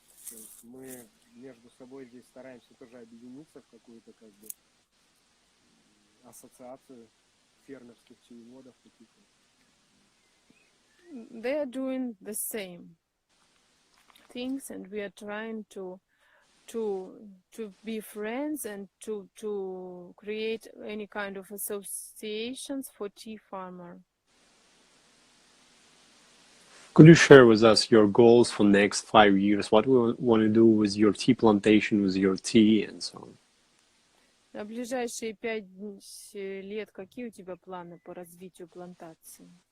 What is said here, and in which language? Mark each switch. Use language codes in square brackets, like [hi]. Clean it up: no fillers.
[ru] То есть мы между собой здесь стараемся тоже объединиться в какую-то как бы ассоциацию фермерских чаеводов таких. [en] They are doing the same things, and we are trying to be friends and to create any kind of associations for tea farmer. Could you share with us your goals for next 5 years? What we want to do with your tea plantation, with your tea, and so on? [ru] На ближайшие 5 лет какие у тебя планы по развитию плантации?